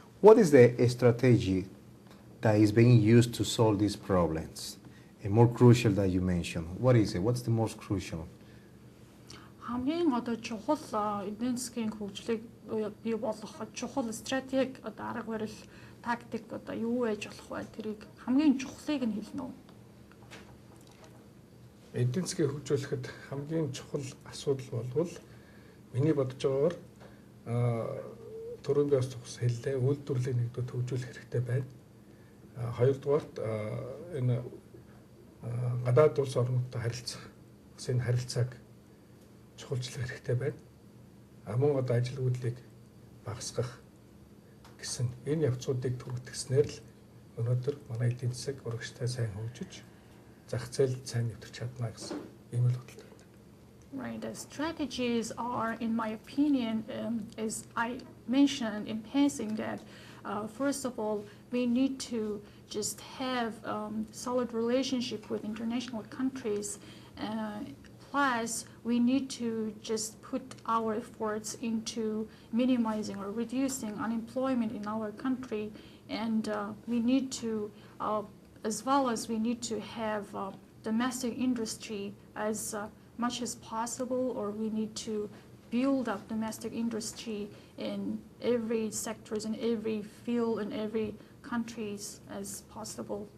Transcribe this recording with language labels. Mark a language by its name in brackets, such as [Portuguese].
[English] What is the strategy that is being used to solve these problems? And more crucial that you mentioned, what is it? What's the most crucial? [Mongolian] Хамгийн одоо чухал эдийн засгийн хөгжлийг бий болгох чухал стратеги одоо арга барил тактик одоо юу байж болох вэ? Тэрийг хамгийн чухлыг нь хэлнэ үү? Эдийн засгийг хөгжүүлэхэд хамгийн чухал асуудал бол миний бодож байгаагаар түрүүн би бас хэллээ, үйлдвэрлэлийг нэгдүгээр хөгжүүлэх хэрэгтэй байна. Хоёрдугаарт энэ гадаад улс орнуудтай харилцах энэ харилцааг чухалчлах хэрэгтэй байна. Мөн одоо ажилгүйдлийг багасгах гэсэн энэ явцуудыг түргэтгснээр л өнөөдөр манай эдийн засаг урагштай сайн хөгжиж зах зээл сайн нэвтэрч чадна гэсэн ийм л бодлоо. [English] Right, the strategies are, in my opinion, as I mentioned in passing, that first of all, we need to just have solid relationship with international countries. Plus, we need to just put our efforts into minimizing or reducing unemployment in our country, and we need to, as well as we need to have domestic industry as much as possible, or we need to build up domestic industry in every sectors, in every field, in every countries as possible.